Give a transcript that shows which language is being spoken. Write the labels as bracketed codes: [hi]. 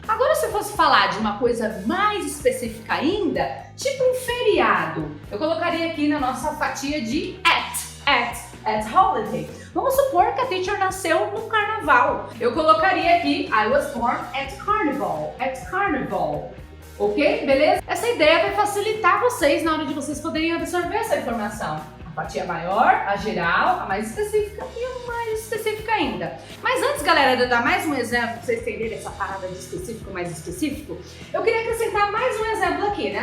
[pt] Agora, se eu fosse falar de uma coisa mais específica ainda, tipo um feriado, eu colocaria aqui na nossa fatia de [en] at holiday. [pt] Vamos supor que a teacher nasceu no carnaval. Eu colocaria aqui [en] I was born at carnival. [pt] Ok? Beleza? Essa ideia vai facilitar vocês na hora de vocês poderem absorver essa informação. A fatia maior, a geral, a mais específica e a mais específica ainda. Mas antes, galera, de eu dar mais um exemplo para vocês entenderem essa parada de específico mais específico, eu queria acrescentar mais um exemplo aqui, né?